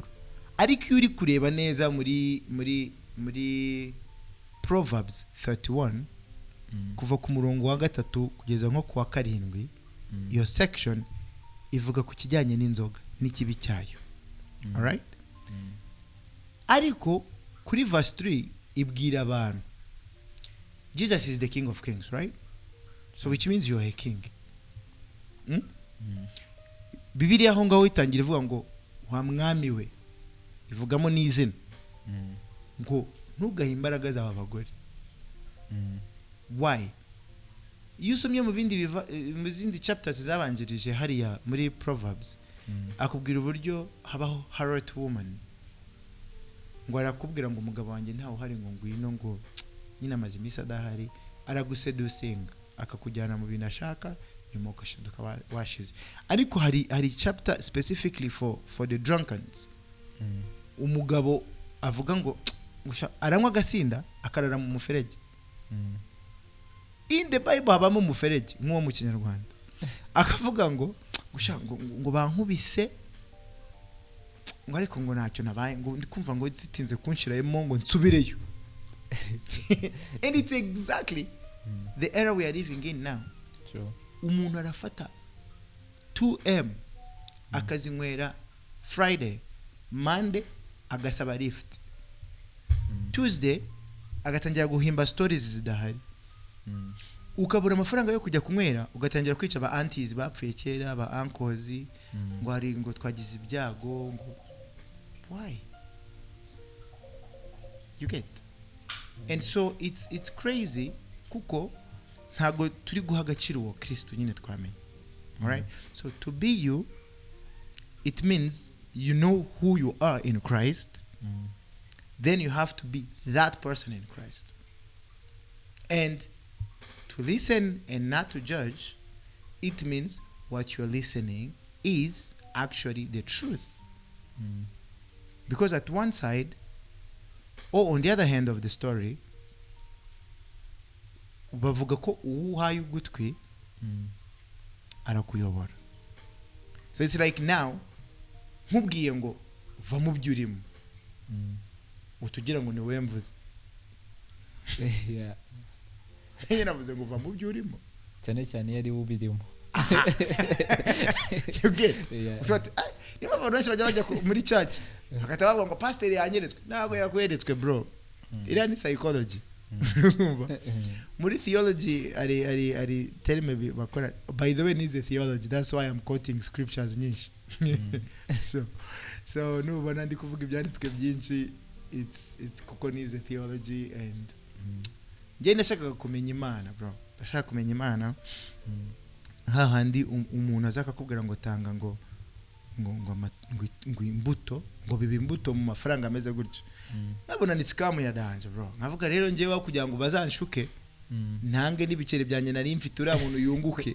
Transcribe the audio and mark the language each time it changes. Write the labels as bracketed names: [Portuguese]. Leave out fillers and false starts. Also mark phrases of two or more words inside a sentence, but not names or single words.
[Kinyarwanda] Ariko iyo uri kureba neza muri Proverbs 31 kuva ku murongo wa 3 kugeza nko ku wa 7, iyo section ivuga ku kijyanye n'inzoga n'ikibi cyayo. [English] Alright? [Kinyarwanda] Ariko kuri verse 3 ibwira abantu [English] Jesus is the King of Kings, right? So which means you are a king. [Kinyarwanda] Bibiliya aho ngaho itangira ivuga ngo wa mwami we, ivugamo n'izina ngo ntugahe imbaraga zawe abagore. [English] Why? [Kinyarwanda] Iyo usomye mu zindi chapters zabanjirije hariya muri Proverbs, akubwira uburyo habaho [English] harlot woman, [Kinyarwanda] ngo arakubwira ngo umugabo wanjye ntawe uhari ngo ngwino ngo nyina amaze iminsi adahari, aragusedusinga akakujyana mu bintu ashaka, nyuma ukashaduka washize. Ariko hari [English] chapter specifically for the drunkards. [Kinyarwanda] Umugabo avuga ngo aranywa agasinda akarara mu muferege. [English] In the Bible [Kinyarwanda] habamo umuferege nk'uwo mu Kinyarwanda, akavuga ngo bankubise ngo ariko ngo ntacyo nabaye, ngo ndikumva ngo zitinze kunshirayemo ngo nsubireyo. [English] And it's exactly the era we are living in now. True. [Kinyarwanda] Umuntu arafata 2M akazinywera Friday, Monday agasaba lift, Tuesday agatangira guhimba stories zidahari. Ukabura amafaranga yo kujya kunywera, ugatangira kwica ba aunties bapfuye kera, ba uncles, ngo hari ngo twagize ibyago ngo. [English] Why? You get? And so it's crazy [Kinyarwanda] kuko ntago turi guha agaciro uwo Kristo nyine twamenye. [English] Alright? So to be you, it means you know who you are in Christ. Then you have to be that person in Christ. And to listen and not to judge, it means what you're listening is actually the truth. Because at one side, or on the other hand of the story, [Kinyarwanda] bavuga ko uhaye ugutwi arakuyobora. [English] So it's like now [Kinyarwanda] nkubwiye ngo va mu byurimo, utugira ngo ni we mvuze. [English] Yeah. [Kinyarwanda] Yeye navuze ngo va mu byurimo cyane cyane yari ubirimo. [English] You get? Yeah. [Kinyarwanda] Utwate niba abantu bajya muri church akatabavuga ngo pastor yanyeretswe, ntabwo yakweretswe bro. Ira ni psychology. Muri theology ari terme bakora. [English] By the way, is a theology, that's why I'm quoting scriptures nyinshi. [Kinyarwanda] So nubona ndi kuvuga ibyanditswe byinshi, it's kuko ni a theology. And ngiye ndashaka kumenya Imana bro, ndashaka kumenya Imana. Hahandi umuntu azaka kubwira ngo tanga ngo imbuto, ngo biba imbuto mu mafaranga ameze gutyo. Nabona ni scam ya danje bro. Nkavuga rero ngewe kugira ngo bazanshuke, ntange n'ibicere byanjye nari mfite uriya muntu yunguke.